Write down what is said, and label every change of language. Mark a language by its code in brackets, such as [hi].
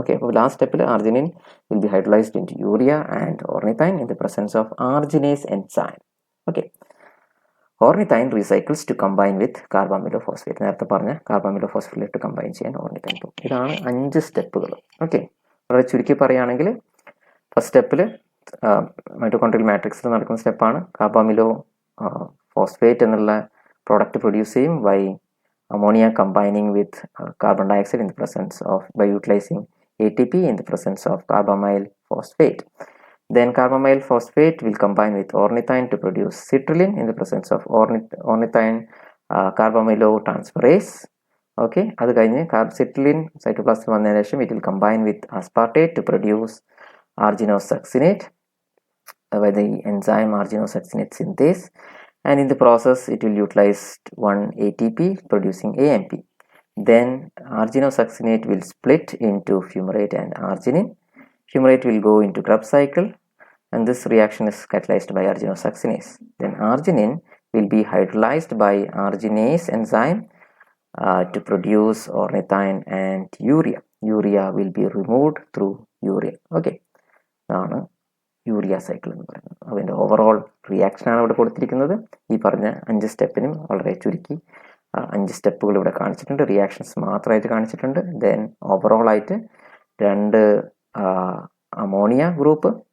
[ml] Okay, അപ്പോൾ last സ്റ്റെപ്പിൽ [en] Arginine will be hydrolysed into urea and ornithine in the presence of arginase enzyme. Okay, ornithine recycles to combine with carbamoyl phosphate. [ml] നേരത്തെ പറഞ്ഞ കാർബാമിലോഫോസ്ഫേറ്റ് combine ചെയ്യാൻ ഓർണിത്തൈൻ പോകും. ഇതാണ് 5 സ്റ്റെപ്പുകൾ. ഓക്കെ, വളരെ ചുരുക്കി പറയുകയാണെങ്കിൽ ഫസ്റ്റ് സ്റ്റെപ്പിൽ മൈറ്റോകോൺട്രിയൽ മാട്രിക്സിൽ നടക്കുന്ന സ്റ്റെപ്പാണ്. കാർബാമിലോ ഫോസ്ഫേറ്റ് എന്നുള്ള പ്രോഡക്റ്റ് പ്രൊഡ്യൂസ് ചെയ്യും by [en] ammonia combining with carbon dioxide in the presence of by utilizing ATP in the presence of carbamyl phosphate. Then carbamyl phosphate will combine with ornithine to produce citrulline in the presence of ornithine carbamylotransferase. Okay, [ml] അത് കഴിഞ്ഞ് [en] citrulline cytoplasm [ml] വന്നതിന് ശേഷം [en] it will combine with aspartate to produce arginosuccinate by the enzyme arginosuccinate synthase. And in the process it will utilize one ATP producing AMP. Then arginosuccinate will split into fumarate and arginine. Fumarate will go into Krebs cycle and this reaction is catalyzed by arginosuccinase. Then arginine will be hydrolyzed by arginase enzyme to produce ornithine and urea. Urea will be removed through urine. [ml] Okay, urea cycle എന്ന് പറയുന്നത്. അതിൻ്റെ overall റിയാക്ഷനാണ് ഇവിടെ കൊടുത്തിരിക്കുന്നത്. ഈ പറഞ്ഞ 5 സ്റ്റെപ്പിനും വളരെ ചുരുക്കി 5 സ്റ്റെപ്പുകൾ ഇവിടെ കാണിച്ചിട്ടുണ്ട്. റിയാക്ഷൻസ് മാത്രമായിട്ട് കാണിച്ചിട്ടുണ്ട്. [en] then overall [ml] ആയിട്ട് 2 അമോണിയ ഗ്രൂപ്പ്.